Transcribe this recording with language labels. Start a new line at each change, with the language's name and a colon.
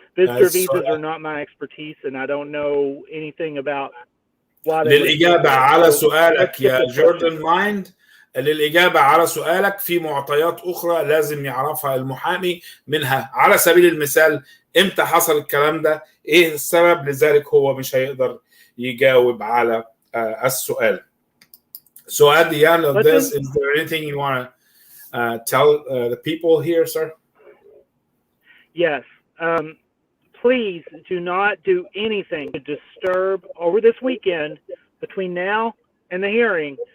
English: Visitor visas are not my expertise, and I don't know anything about why.
Arabic: للإجابة على سؤالك يا جوردن مايند، للإجابة على سؤالك في معطيات أخرى لازم يعرفها المحامي، منها على سبيل المثال إمتى حصل الكلام ده، إيه السبب، لذلك هو مش هيقدر يجاوب على السؤال.
English: So at the end of this, is there anything you want to tell the people here, sir? Yes. Please do not do anything to disturb over this weekend between now and the hearing.